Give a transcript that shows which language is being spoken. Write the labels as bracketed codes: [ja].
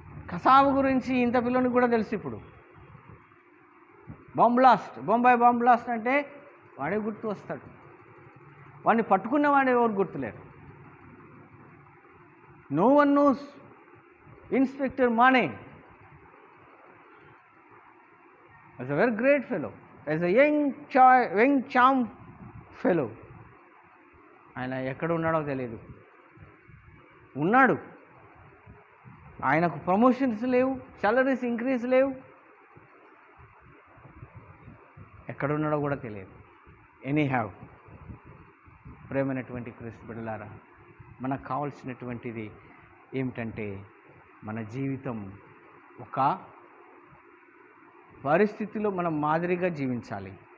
[te] కసాబు గురించి ఇంత పిల్లని కూడా తెలుసు ఇప్పుడు. బొంబాయి బాంబ్ బ్లాస్ట్ అంటే వాడే గుర్తు వస్తాడు. వాడిని పట్టుకున్న వాడు ఎవరు గుర్తులేరు. [en] No one knows inspector Mane as a very great fellow, as a young charm fellow. [te] ఆయన ఎక్కడ ఉన్నాడో తెలియదు. ఉన్నాడు, ఆయనకు ప్రమోషన్స్ లేవు, సాలరీస్ ఇంక్రీజ్ లేవు, ఎక్కడున్నాడో కూడా తెలియదు. [en] Anyhow. [te] ప్రేమైనటువంటి క్రీస్తు బిడ్డలారా, మనకు కావాల్సినటువంటిది ఏమిటంటే మన జీవితం ఒక పరిస్థితిలో మనం మాదిరిగా జీవించాలి.